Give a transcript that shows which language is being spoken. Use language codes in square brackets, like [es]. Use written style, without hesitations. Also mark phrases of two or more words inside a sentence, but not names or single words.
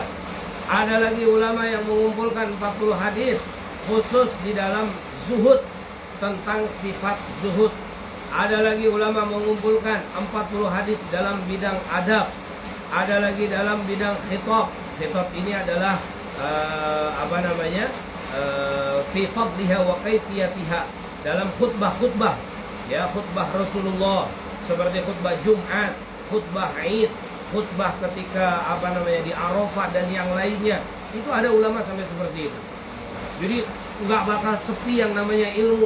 [id] Ada lagi ulama yang mengumpulkan 40 hadis khusus di dalam zuhud, tentang sifat zuhud. Ada lagi ulama mengumpulkan 40 hadis dalam bidang adab. Ada lagi dalam bidang khitab. Khitab ini adalah [ar] في فضلها وكيفيتها, [id] dalam khutbah-khutbah, khutbah Rasulullah, seperti khutbah Jumat, khutbah Id, khutbah ketika di Arafah dan yang lainnya. Itu ada ulama sampai seperti itu. Jadi nggak bakal sepi yang namanya ilmu.